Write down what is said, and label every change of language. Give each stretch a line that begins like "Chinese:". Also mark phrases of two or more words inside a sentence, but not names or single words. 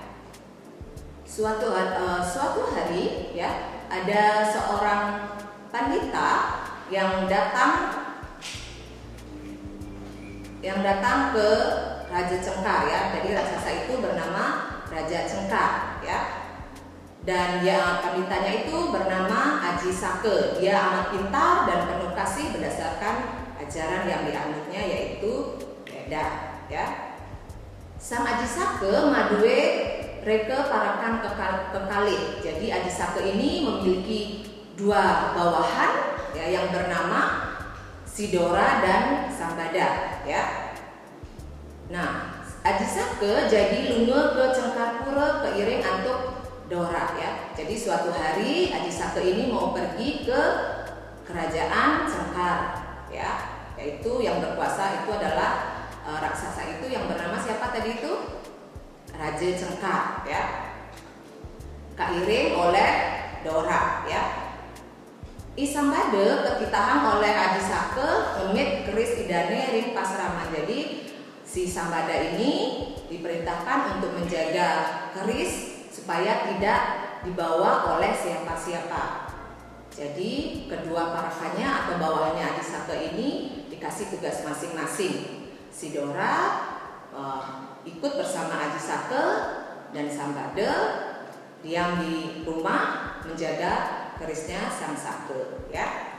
Indonesian: Suatu hari ya, ada seorang pandita yang datang ke Raja Cengkar ya. Jadi raksasa itu bernama Raja Cengkar ya. Dan panditanya itu bernama Aji Sake. Dia amat pintar dan penuh kasih berdasarkan ajaran yang dianutnya, yaitu Weda ya.
Balinese: Sang Aji Sake madue reke parakan kekalih.
Indonesian: Jadi Aji Sake ini memiliki dua bawahan ya, yang bernama Sidora dan Sambada ya. Nah,
Balinese: Aji Sake jadi lunga ke Cengkarpura keiring antuk Dora ya.
Indonesian: Jadi suatu hari Aji Sake ini mau pergi ke kerajaan Cengkar ya, yaitu yang berkuasa itu adalah raksasa itu yang bernama siapa tadi itu? Raja Cengkar ya. Kairing oleh Dora ya.
Balinese: Isambade ketitahan oleh Aji Sake memit keris idane ring pasrama.
Indonesian: Jadi si Sambada ini diperintahkan untuk menjaga keris supaya tidak dibawa oleh siapa-siapa. Jadi kedua parakannya atau bawahannya Aji Sake ini dikasih tugas masing-masing. Si Dora ikut bersama Aji Sake dan Sambada diam di rumah menjaga kerisnya Sang Sake ya.